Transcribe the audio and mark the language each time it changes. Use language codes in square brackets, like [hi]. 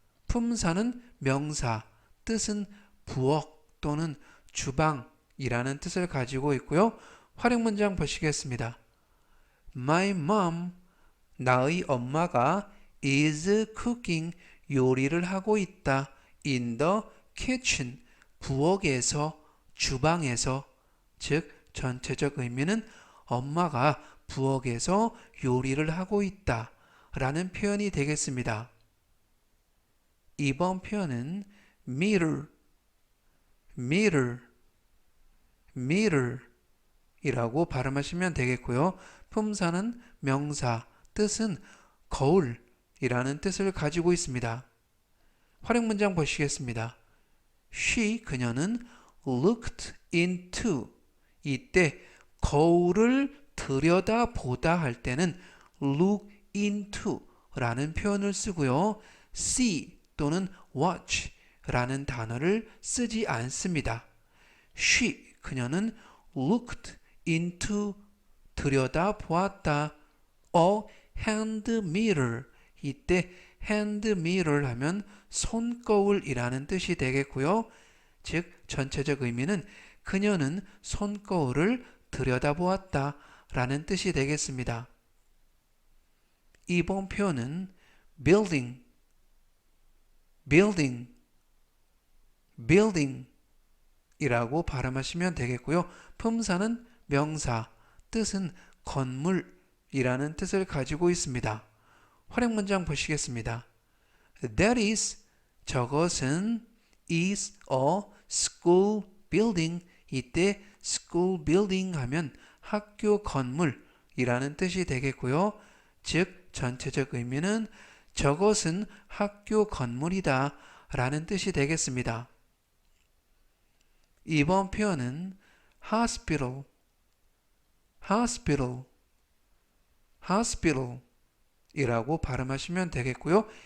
[ko] 품사는 명사, 뜻은 부엌 또는 주방이라는 뜻을 가지고 있고요. 활용 문장 보시겠습니다. [en] My mom, [ko] 나의 엄마가 [en] is cooking, [ko] 요리를 하고 있다. [en] in the kitchen, [ko] 부엌에서, 주방에서. 즉 전체적 의미는 엄마가 부엌에서 요리를 하고 있다 라는 표현이 되겠습니다. 이번 표현은 mirror, mirror, mirror 이라고 발음하시면 되겠고요. 품사는 명사, 뜻은 거울 이라는 뜻을 가지고 있습니다. 활용 문장 보시겠습니다. [en] She, [ko] 그녀는 [en] looked into, [ko] 이때 거울을 들여다보다 할 때는 look into 라는 표현을 쓰고요. see 또는 watch 라는 단어를 쓰지 않습니다. [en] She, [ko] 그녀는 [en] looked into, [ko] 들여다보았다. [en] a hand mirror, [ko] 이때 hand mirror 하면 손거울이라는 뜻이 되겠고요. 즉 전체적 의미는 그녀는 손거울을 들여다보았다 라는 뜻이 되겠습니다. 이번 표현은 building, building, building 이라고 발음하시면 되겠고요. 품사는 명사, 뜻은 건물이라는 뜻을 가지고 있습니다. 활용 문장 보시겠습니다. [en] That is, [ko] 저것은 [en] is a school building. [ko] 이때 school building 하면 학교 건물이라는 뜻이 되겠고요. 즉 전체적 의미는 저것은 학교 건물이다 라는 뜻이 되겠습니다. 이번 표현은 hospital, hospital, hospital 이라고 발음하시면 되겠고요.